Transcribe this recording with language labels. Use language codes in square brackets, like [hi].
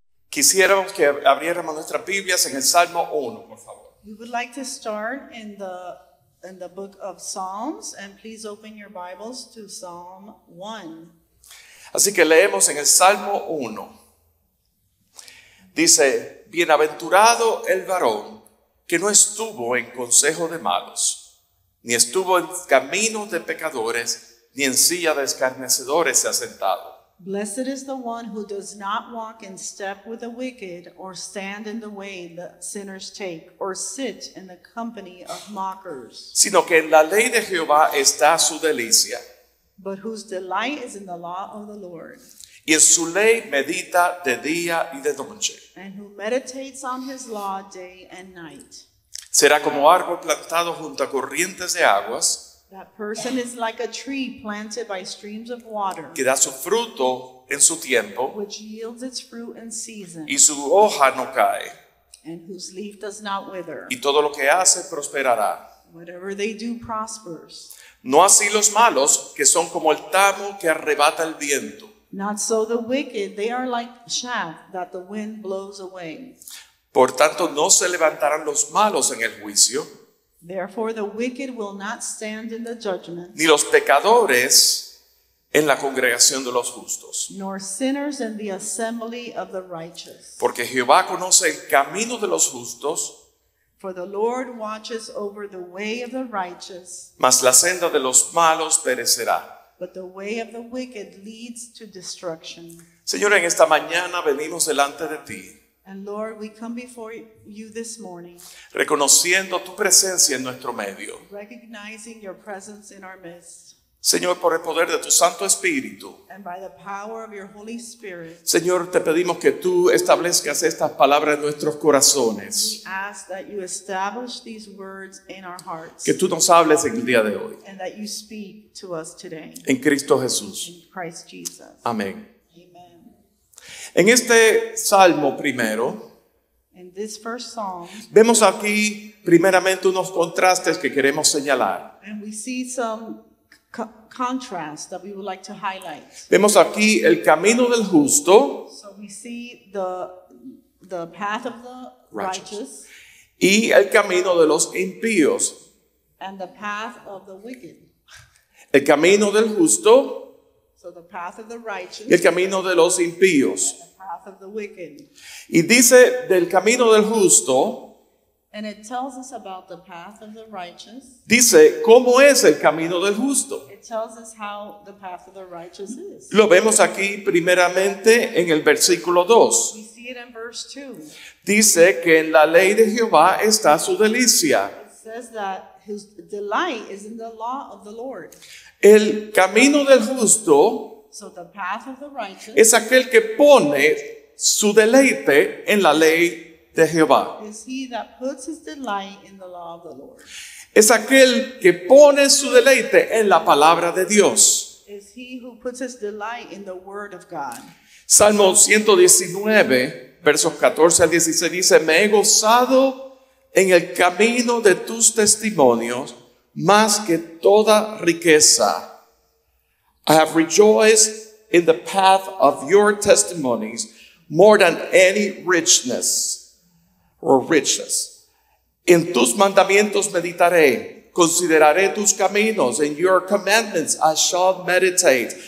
[es] Quisiéramos que abriéramos nuestras Biblias en el Salmo 1, por favor. [en] We would like to start in the book of Psalms, and please open your Bibles to Psalm 1. [es] Así que leemos en el Salmo 1. Dice, bienaventurado el varón que no estuvo en consejo de malos, ni estuvo en caminos de pecadores, ni en silla de escarnecedores se ha sentado. [en] Blessed is the one who does not walk in step with the wicked, or stand in the way the sinners take, or sit in the company of mockers, [es] Sino que en la ley de Jehová está su delicia, [en] but whose delight is in the law of the Lord, [es] y en su ley medita de día y de noche. [en] and who meditates on his law day and night. [es] Será como árbol plantado junto a corrientes de aguas, [en] That person is like a tree planted by streams of water, [es] que da su fruto en su tiempo, [en] which yields its fruit in season, [es] y su hoja no cae, [en] and whose leaf does not wither. [es] y todo lo que hace prosperará. [en] Whatever they do prospers. [es] No así los malos, que son como el tamo que arrebata el viento. [en] Not so the wicked, they are like chaff that the wind blows away. [es] Por tanto, no se levantarán los malos en el juicio, [en] Therefore the wicked will not stand in the judgment, [es] ni los pecadores en la congregación de los justos. [en] nor sinners in the assembly of the righteous. [es] Porque Jehová conoce el camino de los justos, [en] For the Lord watches over the way of the righteous, [es] mas la senda de los malos perecerá. [en] but the way of the wicked leads to destruction. [es] Señor, en esta mañana venimos delante de ti, [en] And Lord, we come before you this morning, [es] reconociendo tu presencia en nuestro medio. [en] recognizing your presence in our midst, [es] Señor, por el poder de tu Santo Espíritu, [en] and by the power of your Holy Spirit, [es] Señor, te pedimos que tú establezcas estas palabras en nuestros [en] we [es] corazones, [en] ask that you establish these words in our hearts, [es] que tú nos hables en el día de hoy. [en] and that you speak to us today. [es] En Cristo Jesús. [en] In Christ Jesus. [es] Amén. [en] Amen. [es] En este salmo primero, [en] In this first psalm, [es] vemos aquí primeramente unos contrastes que queremos señalar. [en] and we see some contrast that we would like to highlight. [es] Vemos aquí el camino del justo [en] So we see the path of the righteous [es] y el camino de los impíos. [en] and the path of the wicked. [es] El camino del justo [en] So the path of the righteous [es] y el camino de los impíos. [en] and the path of the wicked. [es] Y dice del camino del justo, [en] And it tells us about the path of the righteous. [es] dice cómo es el camino del justo. [en] It tells us how the path of the righteous is. [es] Lo vemos aquí primeramente en el versículo 2. [en] We see it in verse 2. [es] Dice que en la ley de Jehová está su delicia. [en] It says that his delight is in the law of the Lord. [es] El camino del justo [en] So the path of the righteous [es] es aquel que pone su deleite en la ley de Jehová. [en] is he that puts his delight in the law of the Lord. [es] Es aquel que pone su deleite en la palabra de Dios. [en] Is he who puts his delight in the word of God. [es] Salmo 119, versos 14 al 16 dice, me he gozado en el camino de tus testimonios más que toda riqueza. [en] I have rejoiced in the path of your testimonies more than any richness. [es] En tus mandamientos meditaré, consideraré tus caminos, [en] in your commandments I shall meditate.